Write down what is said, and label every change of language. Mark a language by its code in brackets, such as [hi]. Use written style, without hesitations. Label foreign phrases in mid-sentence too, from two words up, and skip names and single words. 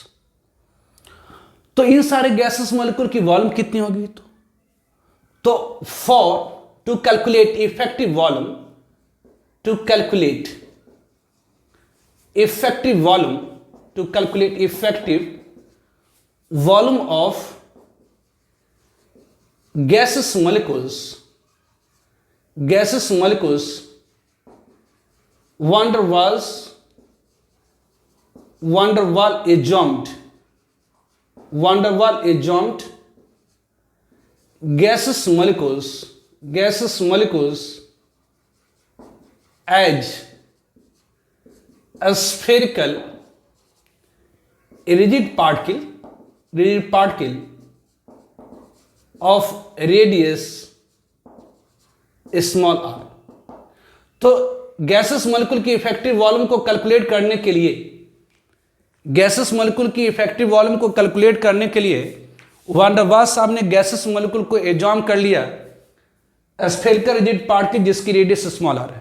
[hi] तो इन सारे [en] gases molecule [hi] की वॉल्यूम कितनी होगी, तो [en] for to calculate effective volume, to calculate effective volume, to calculate effective volume of gaseous molecules, gaseous molecules, van der Waals assumed, van der Waals assumed gaseous molecules as a spherical rigid particle of radius स्मॉल r। [hi] तो [en] gases molecule [hi] की [en] effective volume [hi] को कैलकुलेट करने के लिए, [en] gases molecule [hi] की [en] effective volume [hi] को कैलकुलेट करने के लिए वान डर वाल्स साहब ने [en] gases molecule [hi] को एज्यूम कर लिया [en] spherical rigid particle [hi] जिसकी रेडियस स्मॉल r है।